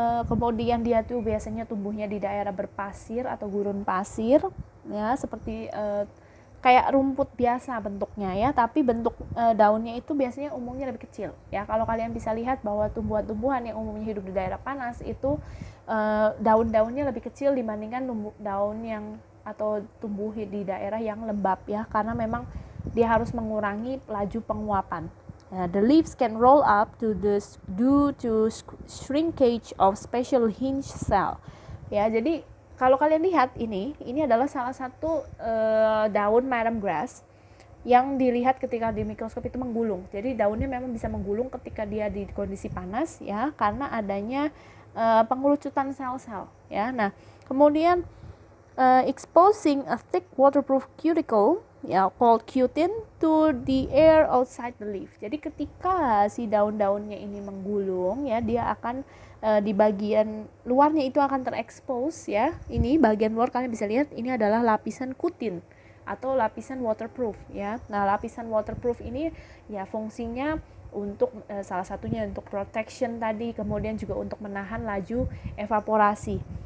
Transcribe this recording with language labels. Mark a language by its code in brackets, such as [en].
[id] Kemudian dia tuh biasanya tumbuhnya di daerah berpasir atau gurun pasir, ya, seperti kayak rumput biasa bentuknya, ya, tapi bentuk daunnya itu biasanya umumnya lebih kecil, ya. Kalau kalian bisa lihat bahwa tumbuhan-tumbuhan yang umumnya hidup di daerah panas itu daun-daunnya lebih kecil dibandingkan daun yang atau tumbuh di daerah yang lembab, ya, karena memang dia harus mengurangi laju penguapan. [en] The leaves can roll up due to shrinkage of special hinge cell, ya. [id] Jadi kalau kalian lihat ini adalah salah satu daun marram grass yang dilihat ketika di mikroskop itu menggulung. Jadi daunnya memang bisa menggulung ketika dia di kondisi panas, ya, karena adanya pengerucutan sel-sel, ya. Nah, kemudian [en] exposing a thick waterproof cuticle, ya called cutin to the air outside the leaf. [id] Jadi ketika si daun-daunnya ini menggulung ya, dia akan di bagian luarnya itu akan terekspos ya. Ini bagian luar kalian bisa lihat ini adalah lapisan kutin atau lapisan waterproof ya. Nah, lapisan waterproof ini ya fungsinya untuk salah satunya untuk protection tadi, kemudian juga untuk menahan laju evaporasi.